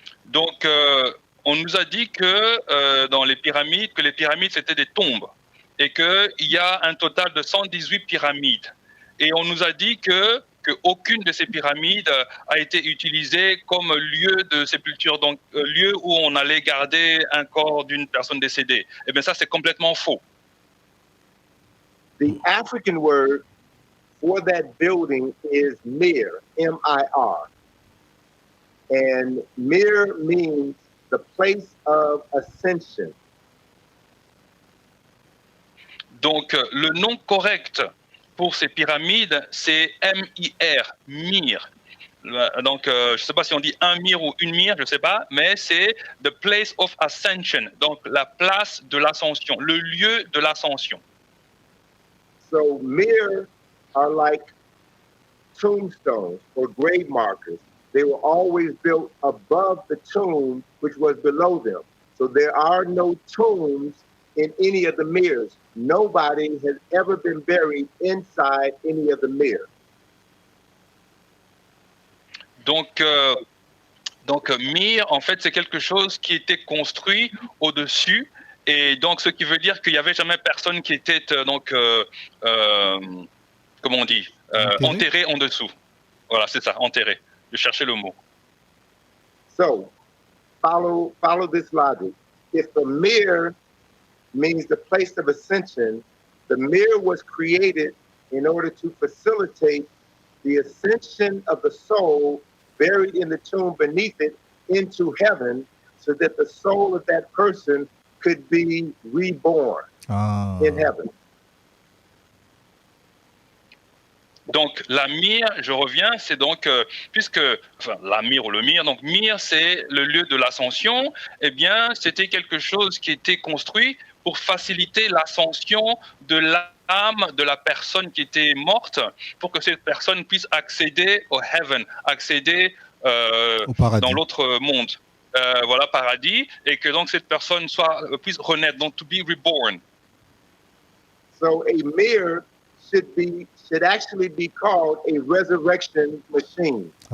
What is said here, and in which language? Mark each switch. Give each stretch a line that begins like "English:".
French: Donc, on nous a dit que dans les pyramides c'était des tombes et qu'il y a un total de 118 pyramides. Et on nous a dit que aucune de ces pyramides a été utilisée comme lieu de sépulture, donc lieu où on allait garder un corps d'une personne décédée. Eh bien, ça, c'est complètement faux.
English: The African word for that building is Mir, M-I-R. And Mir means the place of ascension.
French: Donc, le nom correct pour ces pyramides, c'est M-I-R, Mir. Donc, je ne sais pas si on dit un mir ou une mire, je ne sais pas, mais c'est
English: the place of ascension,
French: donc la place de l'ascension, le lieu de l'ascension.
English: So Mir are like tombstones or grave markers. They were always built above the tomb, which was below them. So there are no tombs in any of the mirrors. Nobody has ever been buried inside any of the mirrors.
French: Donc, Mir, en fait, c'est quelque chose qui était construit au-dessus. Et donc, ce qui veut dire qu'il n'y avait jamais personne qui était, comment on dit, enterré en dessous. Voilà, c'est ça, enterré. Je cherchais le mot.
English: So, follow this logic. If the mir means the place of ascension, the mir was created in order to facilitate the ascension of the soul buried in the tomb beneath it into heaven, so that the soul of that person could be reborn in heaven.
French: Donc, la mire, je reviens, c'est donc, la mire ou le mire, donc mire, c'est le lieu de l'ascension, eh bien, c'était quelque chose qui était construit pour faciliter l'ascension de l'âme de la personne qui était morte, pour que cette personne puisse accéder au heaven, accéder dans l'autre monde, voilà, paradis, et que donc cette personne puisse renaître, donc
English: to be reborn. So a mirror should actually be called a resurrection machine.